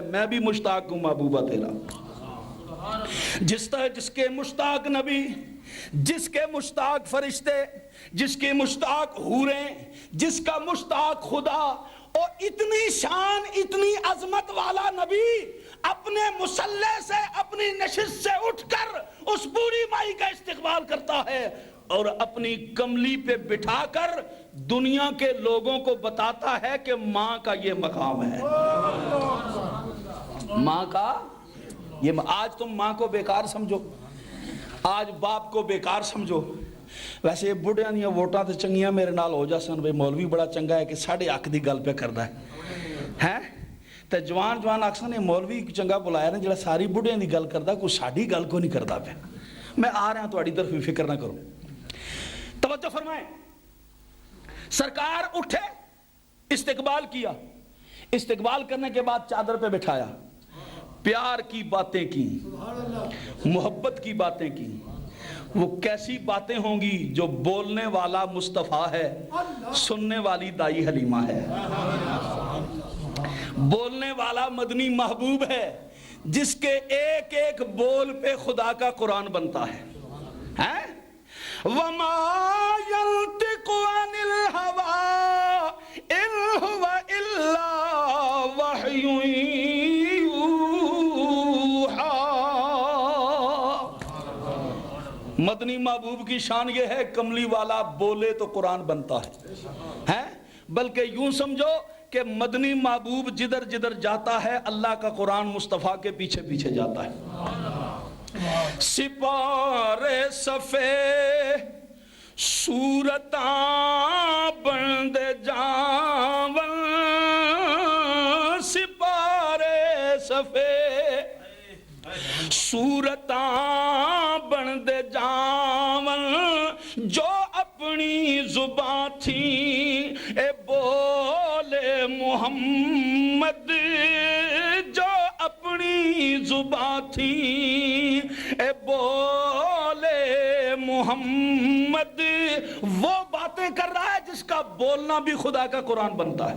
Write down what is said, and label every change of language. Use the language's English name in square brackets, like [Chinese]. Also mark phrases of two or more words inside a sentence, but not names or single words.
[Urdu] میں بھی مشتاق ہوں محبوبہ تیرا۔ جس طرح جس کے مشتاق نبی، جس کے مشتاق فرشتے، جس کے مشتاق حوریں، جس کا مشتاق خدا، اور اتنی شان اتنی عظمت والا نبی اپنے مصلی سے اپنی نشست سے اٹھ کر اس بوڑھی مائی کا استقبال کرتا ہے اور اپنی کملی پہ بٹھا کر دنیا کے لوگوں کو بتاتا ہے کہ ماں کا یہ مقام ہے۔ ماں کا یہ آج تم ماں کو بیکار سمجھو، آج باپ کو بیکار سمجھو۔ [Saraiki] ویسے یہ بڑھیاں دیاں ووٹاں تے چنگیاں میرے نال ہو جاسن، بھئی مولوی بڑا چنگا ہے کہ ساڑھے حق دی گل پہ کردا ہے تے جوان آکسن یہ مولوی چنگا بلایا نا جڑا ساری بڑھیاں دی گل کردا، کوئی ساڑھی گل کو نہیں کردا پہ۔ [Urdu] میں آ رہا ہوں تہاڈی طرف فکر نہ کرو، توجہ فرمائیں۔ سرکار اٹھے، استقبال کیا، استقبال کرنے کے بعد چادر پہ بٹھایا، پیار کی باتیں کی، محبت کی باتیں کی۔ وہ کیسی باتیں ہوں گی جو بولنے والا مصطفیٰ ہے، سننے والی دائی حلیمہ ہے۔ بولنے والا مدنی محبوب ہے جس کے ایک ایک بول پہ خدا کا قرآن بنتا ہے۔ [Arabic] وَمَا يَنْطِقُ عَنِ الْهَوَىٰ إِنْ هُوَ إِلَّا وَحْيٌ يُوحَىٰ۔ [Urdu] مدنی محبوب کی شان یہ ہے کملی والا بولے تو قرآن بنتا ہے، بلکہ یوں سمجھو کہ مدنی محبوب جدھر جدھر جاتا ہے اللہ کا قرآن مصطفیٰ کے پیچھے پیچھے جاتا ہے۔ [Punjabi] سپارے صفے صورتاں بندے جاون، سپارے صفے صورتاں بندے جاون، [Urdu] جو اپنی زبان تھی اے بولے محمد، جو اپنی زبان تھی اے بولے محمد، وہ باتیں کر رہا ہے جس کا بولنا بھی خدا کا قرآن بنتا ہے۔